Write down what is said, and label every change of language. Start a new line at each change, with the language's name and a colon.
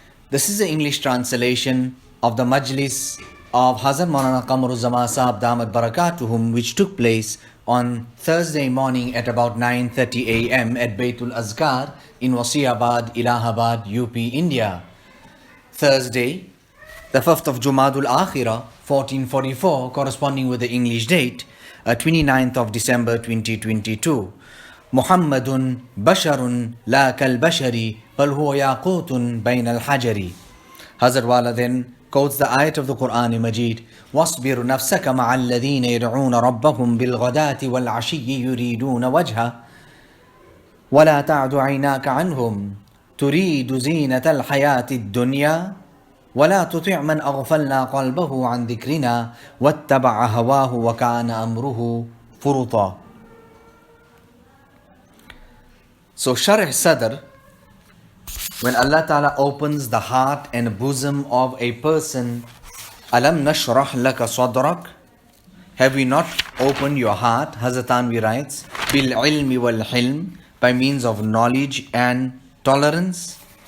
English: This is the English translation of the Majlis of Hazrat MAULANA QAMAR Sahib Damat Barakatuhum, which took place on Thursday morning at about 9:30 a.m. at Baitul Azkar in Wasiabad, Allahabad, UP, India. Thursday, the 5th of Jumadul Akhirah, 1444, corresponding with the English date, 29th of December 2022.
Arabic: محمد بشر لا كالبشر بل هو ياقوت بين الحجر.
English: Hazrat Wala then quotes the ayat of the Quran Majid,
Arabic: واصبر نفسك مع الذين يدعون ربهم بالغداة والعشي يريدون وجهه ولا تعد عيناك عنهم تريد زينة الحياة الدنيا ولا تطع من أغفلنا قلبه عن ذكرنا واتبع هواه وكان أمره فرطا.
English: So Sharh Sadr, when Allah Ta'ala opens the heart and bosom of a person,
Arabic: Alam nashrah laka sadrak,
English: have we not opened your heart? Hazrat Tanvi writes,
Arabic: Bil ilmi wal hilm,
English: by means of knowledge and tolerance.